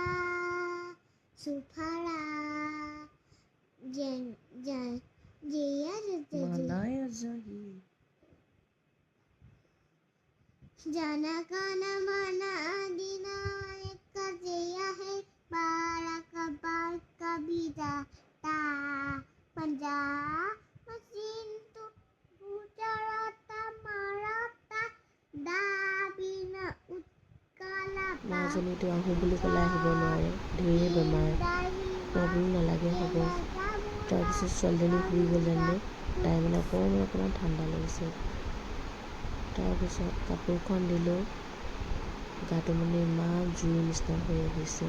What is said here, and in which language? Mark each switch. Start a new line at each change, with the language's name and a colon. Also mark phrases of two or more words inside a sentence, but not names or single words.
Bangla: সুফলা জন গণ মন অধিনায়ক জয় হে ভারত বর্ষ বিধাতা পঞ্জাব সিন্ধু গুজরাট মারাঠা দ্রাবিড় উৎকল
Assamese: মাজনীটো আহোঁ বুলি ক'লে আহিব নোৱাৰে, ঢেৰ বেমাৰ। মই বোলো নালাগে হ'ব। তাৰপিছত ছোৱালীজনী শুই গ'ল জানো, তাই মানে অকণমান ঠাণ্ডা লাগিছে। তাৰপিছত কাপোৰখন দিলোঁ, গাটো মানে ইমান জুই নিচিনা হৈ আহিছে।